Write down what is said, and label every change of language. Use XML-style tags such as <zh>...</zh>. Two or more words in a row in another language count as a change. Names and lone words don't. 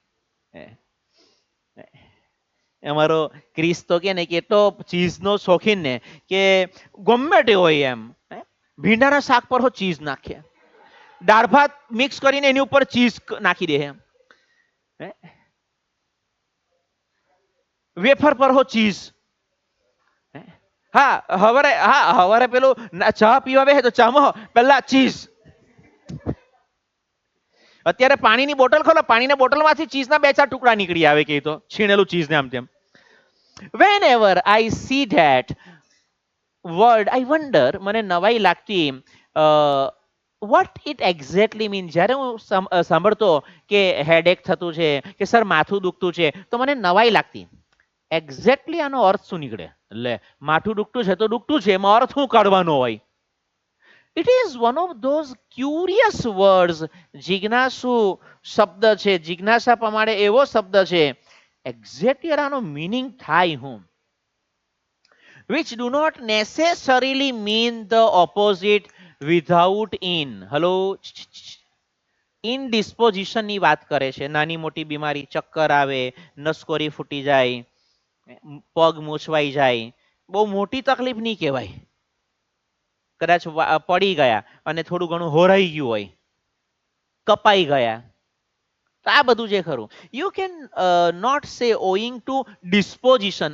<gu>અમારો ક્રિસ તો કે ને કે એટલો ચીઝનો શોખીન ને કે ગમે તે હોય એમ ભીંડાના શાક પર હો ચીઝ નાખે, દાળ ભાત મિક્સ કરીને એની ઉપર ચીઝ નાખી દે એમ, વેફર પર હો ચીઝ. હા હવારે પેલું ચા પીવા બેસે તો ચામાં પેલા ચીઝ. અત્યારે પાણીની બોટલ ખોલો, પાણીના બોટલમાંથી ચીઝના બે ચાર ટુકડા નીકળી આવે કે તો છીણેલું ચીઝ ને આમ તેમ.</gu> <en>whenever I see that word I wonder, મને નવાઈ લાગતી what it exactly mean.</en> <gu>જ્યારે હું સાંભળતો કે હેડેક થતું છે કે સર માથું દુખતું છે તો મને નવાઈ લાગતી એક્ઝેક્ટલી આનો અર્થ શું નીકળે. એટલે માથું દુખતું છે તો દુખતું છે, એમાં અર્થ શું કાઢવાનો હોય.</gu> <en>It is one of those curious words.</en> <gu>જિજ્ઞાસુ શબ્દ છે, જિજ્ઞાસા પ્રમાણે એવો શબ્દ છે, એક્ઝેક્ટલી આનો મિનિંગ થાય હું,</gu> <en>which do not necessarily mean the opposite without in.</en> <gu>હેલો, ઇનડિસ્પોઝિશન ની વાત કરે છે. નાની મોટી બીમારી, ચક્કર આવે, નસકોરી ફૂટી જાય, પગ મૂછવાઈ જાય, બહુ મોટી તકલીફ નહીં કહેવાય. કદાચ પડી ગયા અને થોડું ઘણું હોરાઈ ગયું હોય, કપાઈ ગયા, તો આ બધું જે ખરું</gu> <en>you can not say owing to disposition.</en>